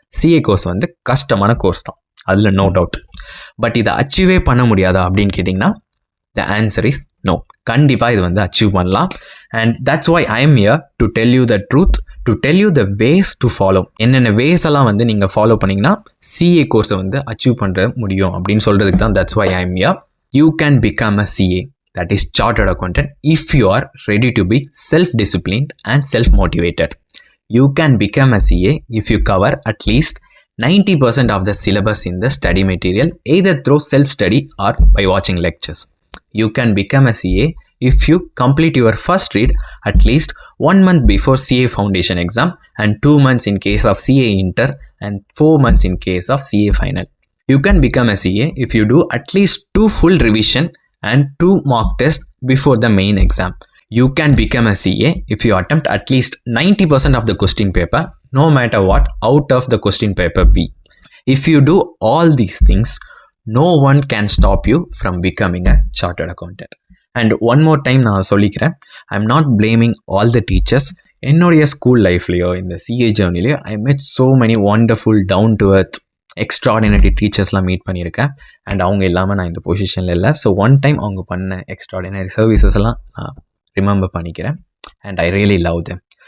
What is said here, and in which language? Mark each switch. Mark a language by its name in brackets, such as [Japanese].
[Tamil] CA course வந்து கஷ்டமான course தான், அதில் நோ டவுட். பட் இதை அச்சீவே பண்ண முடியாதா அப்படின்னு கேட்டிங்கன்னா [English] the answer is no. [Tamil] கண்டிப்பாக இது வந்து அச்சீவ் பண்ணலாம். [English] And that's why I am here to tell you the truth, to tell you the ways to follow. [Tamil] என்னென்ன வேஸ் எல்லாம் வந்து நீங்கள் ஃபாலோ பண்ணிங்கன்னா CA கோர்ஸை வந்து அச்சீவ் பண்ணுற முடியும் அப்படின்னு சொல்கிறதுக்கு தான் [English] That's why I am here. You can become a CA, that is chartered accountant, if you are ready to be self-disciplined and self-motivated. You can become a CA if you cover at least 90% of the syllabus in the study material, either through self-study or by watching lectures. You can become a CA if you complete your first read at least 1 month before CA foundation exam and 2 months in case of CA inter and 4 months in case of CA final. You can become a CA if you do at least 2 full revision and 2 mock tests before the main exam. You can become a CA if you attempt at least 90% of the question paper, no matter what out of the question paper be. If you do all these things, no one can stop you from becoming a chartered accountant. And one more time [Tamil] நான் சொல்லிக்கிறேன், [English] I am not blaming all the teachers. [Tamil] என்னுடைய school லைஃப்லையோ இந்த CA ஜேர்னிலையோ [English] I met so many wonderful down to earth [Tamil] extraordinary டீச்சர்ஸ்லாம் meet பண்ணியிருக்கேன். And அவங்க இல்லாமல் நான் இந்த பொசிஷனில் இல்லை. ஸோ ஒன் டைம் அவங்க பண்ண எக்ஸ்ட்ராடினரி சர்வீசஸ் எல்லாம் நான் ரிமெம்பர் பண்ணிக்கிறேன். [English] And I really love them.